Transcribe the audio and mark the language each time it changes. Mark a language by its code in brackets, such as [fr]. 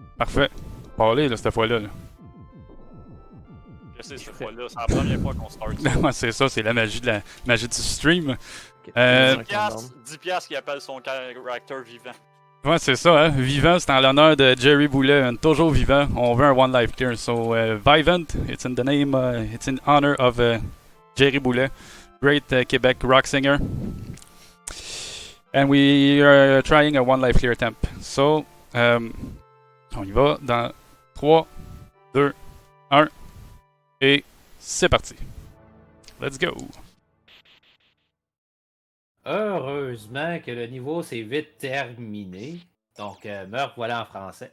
[fr] Parfait. Parlez, là, cette fois-là. Là. Je sais, cette fois-là, c'est la première fois qu'on start ça. Ouais, c'est ça, c'est la magie du stream. Okay, 10 piastres qui appelle son character vivant. Ouais, c'est ça, hein. Vivant, c'est en l'honneur de Jerry Boulet, toujours vivant. On veut un One Life Clear. [en] So, Vivant, it's in the name, it's in honor of Jerry Boulet, great Quebec rock singer. And we are trying a One Life Clear attempt. [fr] So, on y va dans 3, 2, 1, et c'est parti. [en] Let's go. [fr] Heureusement que le niveau s'est vite terminé. Donc, meurtre, voilà en français.